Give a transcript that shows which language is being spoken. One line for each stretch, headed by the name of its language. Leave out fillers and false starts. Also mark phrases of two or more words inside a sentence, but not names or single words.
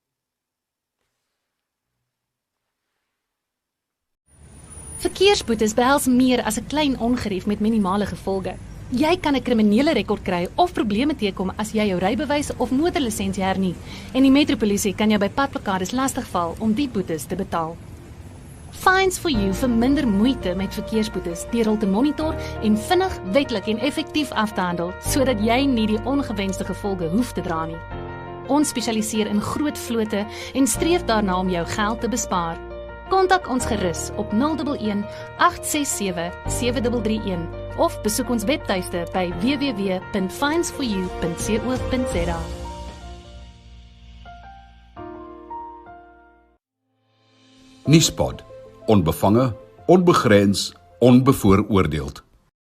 Afrikaans: Verkeersboetes behels meer as 'n klein ongerief met minimale gevolge. Jy kan 'n kriminele rekord kry of probleme teekom as jy jou rybewys of motorlisensie hernie, en die Metropolisie kan jou by padblokkades lastigval om die boetes te betaal. Fines for You verminder moeite met verkeersboetes deur hul te monitor en vinnig, wetlik en effektief af te handel, sodat jy nie die ongewenste gevolge hoef te dra nie. Ons spesialiseer in groot vlote en streef daarna om jou geld te bespaar. Kontak ons gerus op 011 867 7331 of besoek ons webtuiste by www.finesforyou.co.za. Nuuspot, onbevange, onbegrens, onbevooroordeeld.